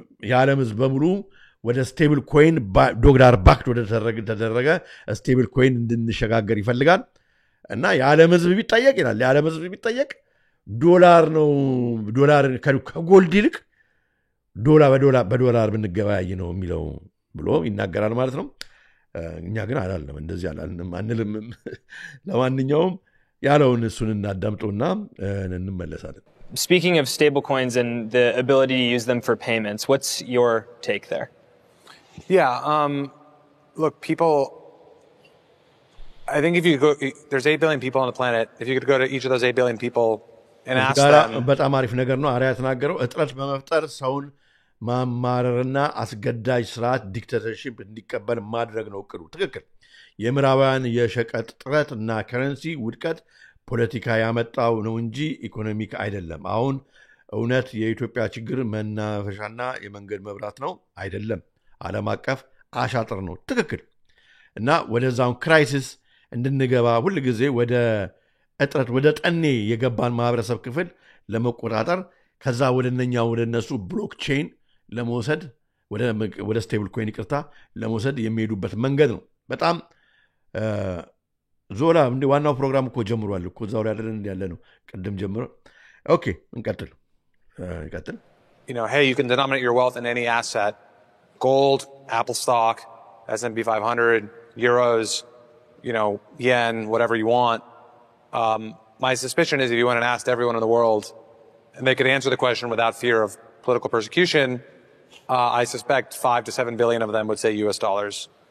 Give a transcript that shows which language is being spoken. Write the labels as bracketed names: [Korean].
[Amharic] የዓለም ህዝብ በሙሉ ወደ ስቴብል ኮይን ዶላር ባክድ ወደ ተደረገ ስቴብል ኮይን እንድንሸጋገር ይፈልጋል እና የዓለም ህዝብ ቢጠየቅ ይላል የዓለም ህዝብ ቢጠየቅ ዶላር ነው ዶላር ከጎልድ ይልቅ በዶላር ብንገበያይ ነው የሚለው ብሎ ይናገራል ማለት ነው እኛ ግን አላልንም እንደዚህ አላልንም አንልም ለማንኛውም ያለውን እሱን እናዳምጡና እንመለሳለን [English] Speaking of stablecoins and the ability to use them for payments, what's your take there? Yeah, look, I think if you go, there's 8 billion people on the planet. If you could go to each of those 8 billion people and ask them. [Amharic] በጣም አሪፍ ነገር ነው አሪያ ተናገረው እጥረት በመፍጠር ሰውን ማማረርና አስገዳጅ ስርዓት ዲክታተርሺፕ እንዲቀበል ማድረግ ነው እቅዱ ትክክል የምዕራባውያን የሸቀጥ ጥረት እና ከረንሲ ውድቀት ፖለቲካ ያመጣው ነው እንጂ ኢኮኖሚክ አይደለም አሁን እውነት የኢትዮጵያ ችግር መናፈሻና የመንገድ መብራት ነው አይደለም ዓለም አቀፍ አሻጥር ነው ትክክል እና ወደዛው ክራይሲስ እንድንገባ ሁሉ ጊዜ ወደ እጥረት ወደ ጠኔ የገባን ማህበረሰብ ክፍል ለመቆጣጠር ከዛ ወደነሱ ብሎክቼን ለመውሰድ ወደ ስቴብል ኮይን ይቅርታ ለመውሰድ የሚሄዱበት መንገድ ነው በጣም ዞላ እንደ ዋናው ፕሮግራም እኮ ጀምሯል እኮ ዛው ላይ አይደለም ያለ ነው ቀደም ጀምሮ ኦኬ እንቀጥል [English] hey you can denominate your wealth in any asset gold apple stock S&P 500 euros yen whatever you want my suspicion is if you went and asked everyone in the world and they could answer the question without fear of political persecution I suspect 5 to 7 billion of them would say US dollars